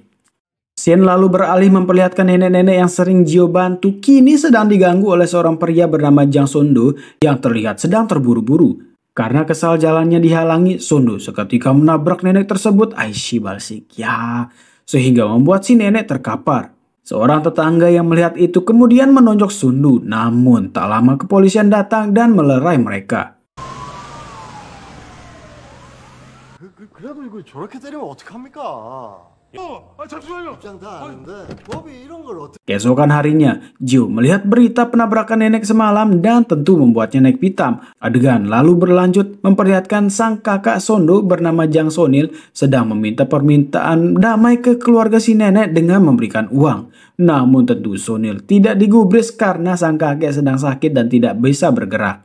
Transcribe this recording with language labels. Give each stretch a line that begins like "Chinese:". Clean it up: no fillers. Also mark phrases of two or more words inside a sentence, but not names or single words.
Indonesian: Shin lalu beralih memperlihatkan nenek-nenek yang sering Jio bantu kini sedang diganggu oleh seorang pria bernama Jang Sondo yang terlihat sedang terburu-buru. Karena kesal jalannya dihalangi, Sondo seketika menabrak nenek tersebut,
Korean: 아이씨 발식 야,
Indonesian: sehingga membuat si nenek terkapar. Seorang tetangga yang melihat itu kemudian menonjok Sondo, namun tak lama kepolisian datang dan melerai mereka.
Korean: 그래도 이거 저렇게 때리면 어떡합니까? 입장 다 아는데 법이 이런 걸 어떻게...
Indonesian: Keesokan harinya, Jio melihat berita penabrakan nenek semalam dan tentu membuatnya naik pitam. Adegan lalu berlanjut memperlihatkan sang kakak Sondo bernama Jang Sonil sedang meminta permintaan damai ke keluarga si nenek dengan memberikan uang. Namun tentu Sonil tidak digubris karena sang kakek sedang sakit dan tidak bisa bergerak.